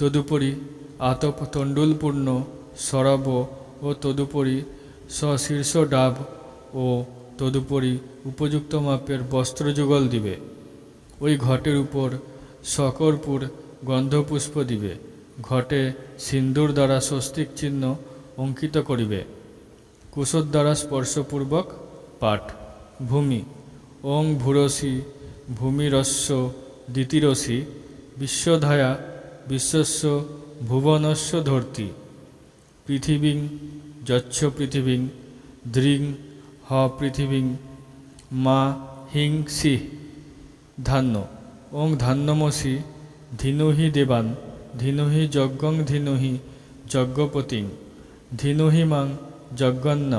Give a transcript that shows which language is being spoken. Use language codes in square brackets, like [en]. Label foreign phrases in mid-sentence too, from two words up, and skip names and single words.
[bn] তদুপরি আতপ তণ্ডুলপূর্ণ শরাব ও তদুপরি সশীর্ষ ডাব ও তদুপরি উপযুক্ত মাপের বস্ত্রযুগল দিবে। ওই ঘটের উপর শকরপুর গন্ধপুষ্প দিবে। ঘটে সিন্দুর দ্বারা স্বস্তিক চিহ্ন অঙ্কিত করিবে। কুশোর দ্বারা স্পর্শপূর্বক পাঠ। [sa] ভূমি ওং ভূরসি ভূমিরস্য দিতিরসি বিশ্বধায়া বিশ্বস্য ভুবনস্য ধর্তি পৃথিবীং যচ্ছ পৃথিবীং দৃং হ পৃথিবীং মা হিং সি ধান্য ওং ধান্যমসি ধিনুহি দেবান ধিনুহি যজ্ঞং ধিনুহি যজ্ঞপতিং ধিনুহি মাং যজ্ঞন্নম।